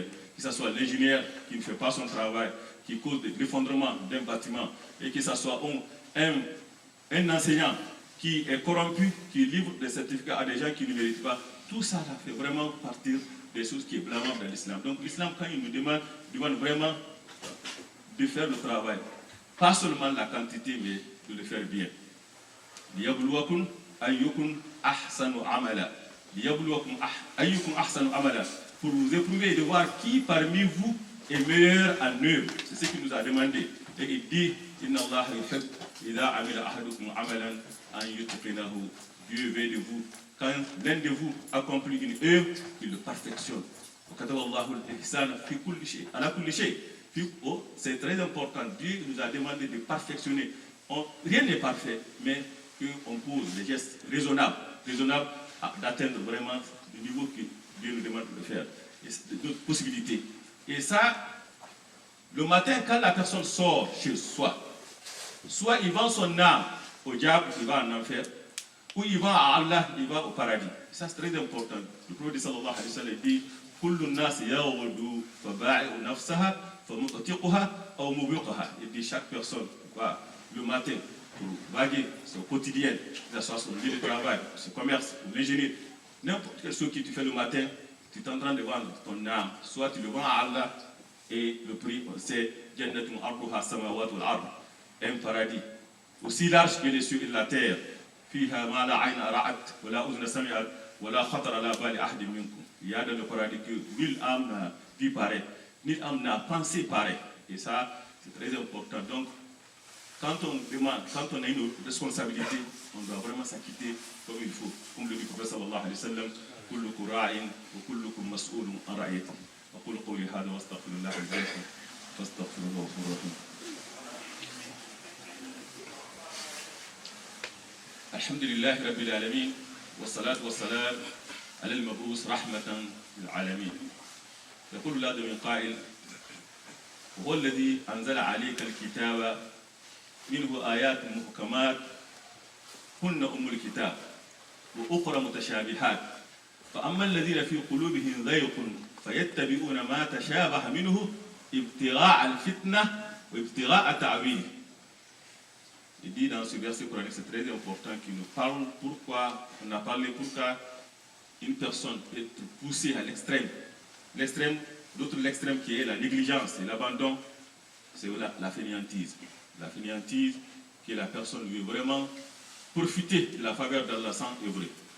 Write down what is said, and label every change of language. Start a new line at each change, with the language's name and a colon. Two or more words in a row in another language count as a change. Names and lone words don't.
French: Que ce soit l'ingénieur qui ne fait pas son travail, qui cause l'effondrement d'un bâtiment, et que ce soit un enseignant qui est corrompu, qui livre des certificats à des gens qui ne méritent pas. Tout ça, ça fait vraiment partir des choses qui est blâmable dans l'islam. Donc l'islam, quand il nous demande vraiment de faire le travail, pas seulement la quantité, mais de le faire bien.
Arabic: ليبلوكم أيكم أحسن عملا. ليبلوكم أيكم أحسن عملا.
French: Pour vous éprouver et de voir qui parmi vous est meilleur en œuvre. C'est ce qu'il nous a demandé. Et il dit,
Arabic: إن الله يحب إذا عمل أحدكم عملا أن يتقنه.
French: Dieu veut de vous. Quand l'un de vous accomplit une œuvre, il le perfectionne. C'est très important. Dieu nous a demandé de perfectionner. Rien n'est parfait, mais qu'on pose des gestes raisonnables d'atteindre vraiment le niveau que Dieu nous demande de faire. Et c'est d'autres possibilités. Et ça, le matin, quand la personne sort chez soi, soit il vend son âme au diable, il va en enfer, ou il va à Allah, il va au paradis. Ça, c'est très important. Le prophète
Arabic: صلى الله عليه وسلم dit كل الناس يغدو فبائع نفسها فمعتقها أو موبقها.
French: Il dit chaque personne va le matin pour vaguer son quotidien, que ce soit son lieu de travail, son commerce, l'ingénieur, N'importe quelle chose que tu fais le matin, tu es en train de vendre ton âme. Soit tu le vends à Allah, et le prix, c'est
Arabic: جنة عرضها السماوات والأرض,
French: un paradis aussi large que les cieux et la terre.
Arabic: فيها ما لا عين رأت ولا أذن سمعت ولا خطر على بال أحد منكم.
French: Il y a dans le paradis que nulle âme n'a vu pareil, nulle âme n'a pensé pareil. Et ça, c'est très important. Donc, quand on a une responsabilité, on doit vraiment s'acquitter comme il faut. Comme le dit le prophète
Arabic: صلى الله عليه وسلم, كلكم راع وكلكم مسؤول عن رعيته. أقول قولي هذا واستغفر الله لي ولكم فاستغفروه غفور رحيم. الحمد لله رب العالمين والصلاة والسلام على المبعوث رحمة للعالمين. يقول الله من قائل: هو الذي أنزل عليك الكتاب منه آيات محكمات هن أم الكتاب وأخرى متشابهات فأما الذين في قلوبهم زيغ فيتبعون ما تشابه منه ابتغاء الفتنة وابتغاء تعويله.
French: Il dit dans ce verset coranique, c'est très important, qu'il nous parle pourquoi on a parlé pourquoi une personne peut être poussée à l'extrême. L'autre l'extrême qui est la négligence et l'abandon, c'est la fainéantise. La fainéantise, qui est la personne qui veut vraiment profiter de la faveur d'Allah sans œuvrer.